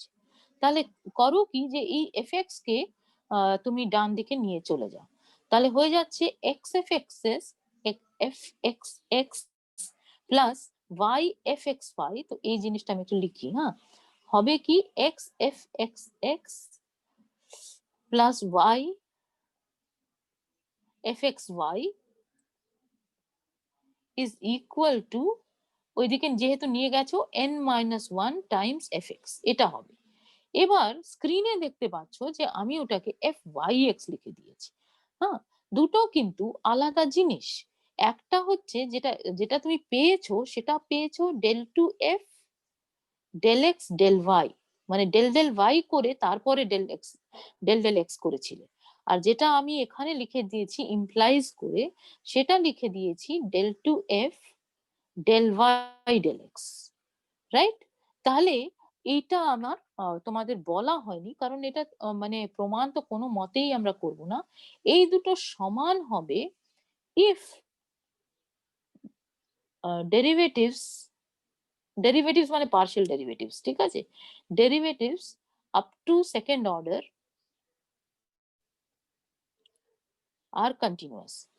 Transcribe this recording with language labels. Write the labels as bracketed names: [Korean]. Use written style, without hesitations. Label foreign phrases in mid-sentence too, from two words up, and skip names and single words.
[Bangla] তাহলে করো কি, যে এই fx কে তুমি ডান দিকে নিয়ে চলে যাও, তাহলে হয়ে যাচ্ছে [English] x fx fxx plus y fxy. [Bangla] তো এই জিনিসটা আমি একটু লিখি, হ্যাঁ, হবে কি [English] x fxx plus y fxy is equal to, [Bangla] ওইদিকে যেহেতু নিয়ে গেছো [English] n-1 times fx, [Bangla] এটা হবে। এবার স্ক্রিনে দেখতে পাচ্ছ যে আমি ওটাকে fyx লিখে দিয়েছি। হ্যাঁ, দুটো কিন্তু আলাদা জিনিস। একটা হচ্ছে যেটা যেটা তুমি পেয়েছো, সেটা পেয়েছো [English] del 2f del x del y, [Bangla] মানে [English] del del y [Bangla] করে তারপরে [English] del del x [Bangla] করেছিলে। আর যেটা আমি এখানে লিখে দিয়েছি ইমপ্লাইজ করে, সেটা লিখে দিয়েছি [English] del 2f del y del x, [Bangla] রাইট? তাহলে এইটা আমার তোমাদের বলা হয়নি, কারণ এটা মানে প্রমাণ তো কোনো মতেই আমরা করব না। এই দুটো সমান হবে [English] if derivatives [Bangla] মানে [English] partial derivatives, [Bangla] ঠিক আছে, [English] derivatives up to second order [Bangla] আর কন্টিনিউয়াস।